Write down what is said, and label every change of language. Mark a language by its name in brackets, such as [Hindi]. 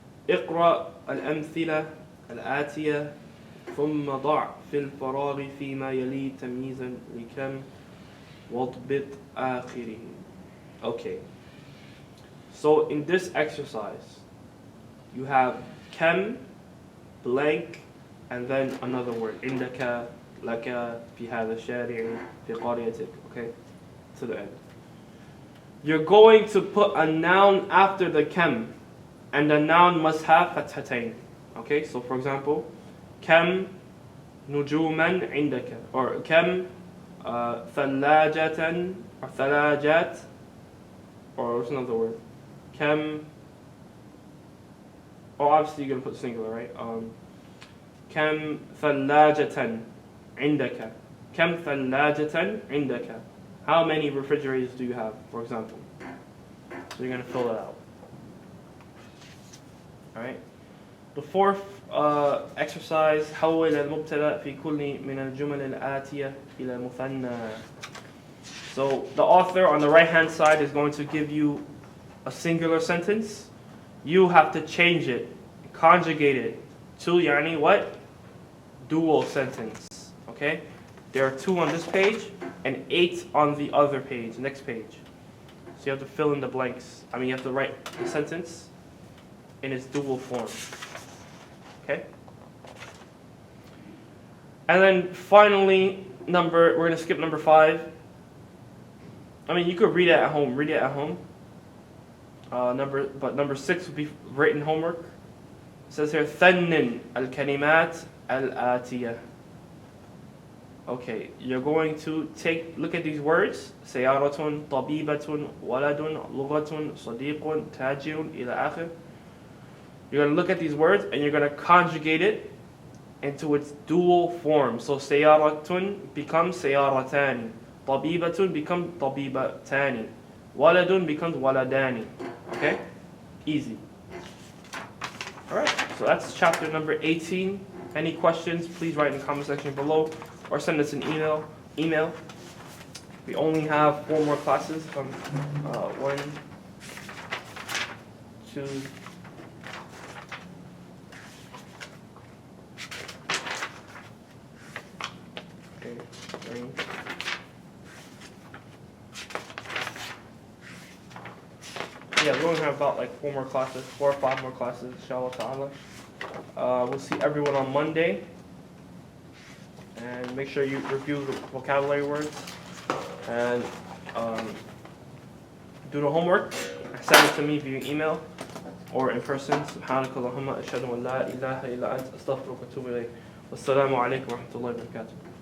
[Arabic] اقرأ الأمثلة الآتية ثم ضع في الفراغ فيما يلي تمييزا لكم واضبط آخره. [English] Okay. So in this exercise, you have كم, blank, and then another word. [Arabic] عندك, لك, في هذا الشارع, في قريتك. [English] Okay? To the end. You're going to put a noun after the كم, and the noun must have فتحتين. Okay? So for example, [Arabic] كم نجوما عندك, [English] or كم ثلاجة, or ثلاجات, or what's another word? كم, oh, obviously you're going to put singular, right? [Arabic] كم ثلاجة عندك. كم ثلاجة عندك. [English] How many refrigerators do you have, for example? So you're going to fill it out. Alright? The fourth exercise [Arabic] حول المبتدأ في كل من الجمل الآتية إلى مثنى. [English] So the author on the right hand side is going to give you a singular sentence. You have to change it, conjugate it to يعني what? Dual sentence. Okay? There are 2 on this page and 8 on the other page, next page. So you have to fill in the blanks. I mean, you have to write the sentence in its dual form. Okay? And then finally, we're going to skip number 5. I mean, you could read it at home. Read it at home. But number 6 would be written homework. It says here, [Arabic] ثنن الكلمات الآتية. [English] Okay, you're going to look at these words. [Arabic] سيارة, طبيبة, ولد, لغة, صديق, تاجر, إلى آخر. [English] You're going to look at these words and you're going to conjugate it into its dual form. So سيارة becomes سيارتان. [Arabic] طبيبة becomes طبيبتان. ولد becomes ولدان. [English] Okay? Easy. Alright, so that's chapter number 18. Any questions, please write in the comment section below or send us an email. We only have 4 more classes from 1, 2, okay, 3. Yeah, we only have about like 4 more classes, 4 or 5 more classes, inshallah ta'ala. We'll see everyone on Monday. And make sure you review the vocabulary words. And do the homework. Send it to me via email or in person. [Arabic] سبحانك اللهم أشهد أن لا إله إلا أنت أستغفرك وأتوب إليك. والسلام عليكم ورحمة الله وبركاته.